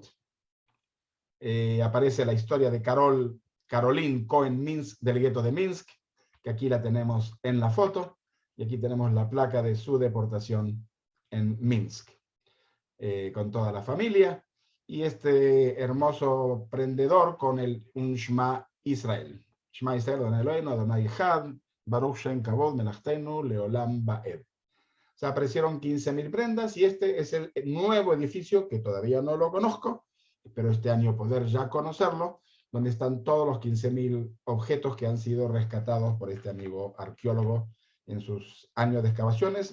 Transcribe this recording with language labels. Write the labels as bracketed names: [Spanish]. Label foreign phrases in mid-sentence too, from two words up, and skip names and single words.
[Spanish] Aparece la historia de Caroline Cohen-Minsk, del gueto de Minsk, que aquí la tenemos en la foto. Y aquí tenemos la placa de su deportación en Minsk, con toda la familia. Y este hermoso prendedor con un [Hebrew] שמע ישראל. שמע ישראל אדני אלהינו אדני אחד ברוך שם כבוד מלכותו לעולם ועד. [Spanish] O sea, aparecieron 15.000 prendas, y este es el nuevo edificio, que todavía no lo conozco, pero este año poder ya conocerlo, donde están todos los 15.000 objetos que han sido rescatados por este amigo arqueólogo en sus años de excavaciones.